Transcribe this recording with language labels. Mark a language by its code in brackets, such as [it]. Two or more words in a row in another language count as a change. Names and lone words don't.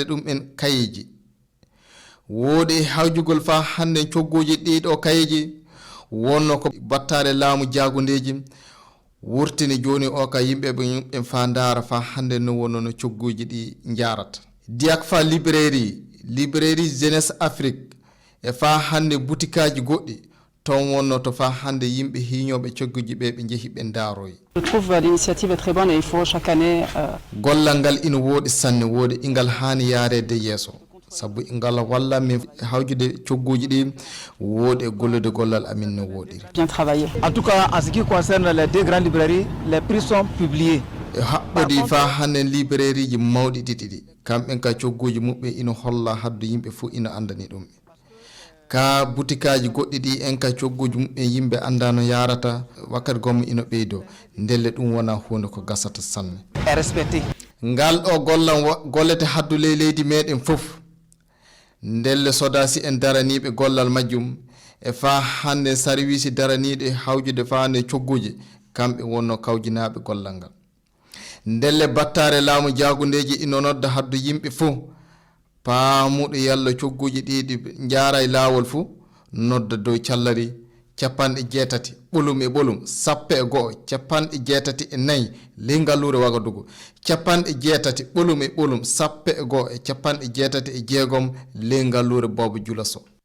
[ff] ɗum en kayeji woɗi hawjugol fa hande cogguji ɗiɗo kayeji wonno ko battare laamu jagundeji wurtini joni o ka yimɓeɓe en fa dara fa hande no wonno no cogguji ɗi jarata diak fa librairie jeunesse Afrique e fa hande boutikaji goɗɗi ton wonno to fa hande yimɓe hiñoɓe cogguji ɓe ɓe jeehi ɓe daaroy. [fr] Je trouve l'initiative est très bonne et il faut chaque année [ff] gollal ngal ina woɗi sanne woɗi ingal hani yarede yeeso sabu ingal walla min hawjude cogguji ɗi woɗi e gollude gollal amin no woɗiri [fr] bien travailler. En tout cas en ce qui concerne les deux grandes librairies les prix sont publiés. [ff] e haɓɓodi fa hande librairie ji mawɗi ɗiɗi ɗi kamɓen ka cogguji muɓɓe ina holla haddu yimɓe fo ina andani ɗum ka boutikaji goɗɗi ɗi en ka cogguji muɓɓe yimɓe anda no yarata wakkati gommo ina ɓeydo ndelle ɗum wona hunde ko gasata sanne [fr] et respecté [ff] ngal ɗo gollam gollete haddu ley leydi meɗen fof ndelle sodasi en daraniɓe gollal majjum e fa hande service daraniɗe hawjude fa hande cogguji kamɓe wonno kawjinaɓe gollal ngal ndelle battare laamu jagundeji ino nodda haddu yimɓe fo paamuɗo yalla cogguji ɗiɗi jaara e laawol fo nodda dow callari 80 ɓolum e ɓolum 101 94 ley ngallure Wagadugu 80 ɓolum e ɓolum 101 96 ley ngallure Bobo Jula Sow.